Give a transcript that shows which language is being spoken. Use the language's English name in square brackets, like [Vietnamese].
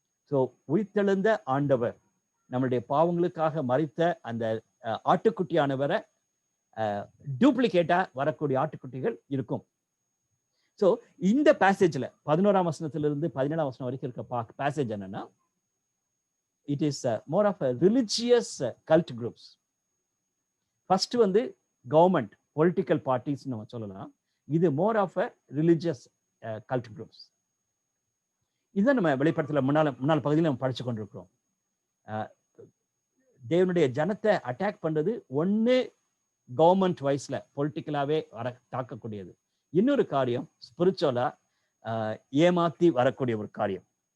[Tamil] So உயிர்த்தெழுந்த ஆண்டவர் நம்மளுடைய பாவங்களுக்காக மரித்த அந்த ஆட்டுக்குட்டியானவரை டூப்ளிகேட்டா வரக்கூடிய ஆட்டுக்குட்டிகள் இருக்கும். ஸோ இந்த பேசேஜ்ல 11ஆம் வசனத்திலிருந்து 17ஆம் வசனம் வரைக்கும் இருக்க பேசேஜ் என்னன்னா, [English] it is more of a religious cult groups. First வந்து government political parties [Tamil] நம்ம சொல்லலாம். [English] இது more of a religious cult groups. [Tamil] இதை நம்ம வெளிப்படுத்தல முன்னாள் பகுதியில் நம்ம படிச்சு கொண்டிருக்கிறோம். தேவனுடைய ஜனத்தை அட்டாக் பண்றது ஒண்ணு கவர்மெண்ட் வைஸ்ல பொலிட்டிக்கலாவே தாக்கக்கூடியது, இன்னொரு காரியம் ஸ்பிரிச்சுவலா ஏமாத்தி வரக்கூடிய ஒரு காரியம்.